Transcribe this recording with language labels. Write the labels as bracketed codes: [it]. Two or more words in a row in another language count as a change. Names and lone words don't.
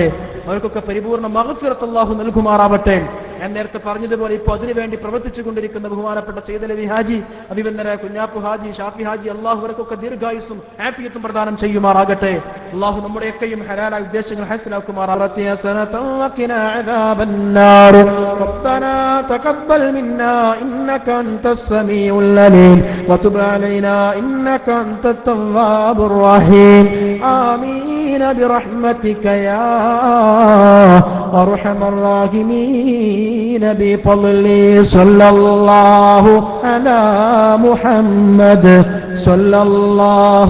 [ml] അവർക്കൊക്കെ പരിപൂർണ്ണ മഗ്ഫിറത്ത് അള്ളാഹു നൽകുമാറാവട്ടെ. ഞാൻ നേരത്തെ പറഞ്ഞതുപോലെ ഇപ്പോൾ അതിനുവേണ്ടി പ്രവർത്തിച്ചു കൊണ്ടിരിക്കുന്ന ബഹുമാനപ്പെട്ട സയ്യിദ് അലവി ഹാജി, അഭിവന്ദനായ കുഞ്ഞാപ്പു ഹാജി, ഷാഫി ഹാജി, അള്ളാഹു അവർക്കൊക്കെ ദീർഘായുസ്സും ആഫിയത്തും പ്രദാനം ചെയ്യുമാറാകട്ടെ. അള്ളാഹു നമ്മുടെയൊക്കെയും ഹലാലായ ഉദ്ദേശങ്ങൾ ഹാസിലാക്കുമാറാകട്ടെ. [ar] تقبل منا إنك أنت السميع العليم وتب علينا إنك أنت التواب الرحيم آمين برحمتك يا أرحم الراحمين بفضل صلى الله على محمد صلى الله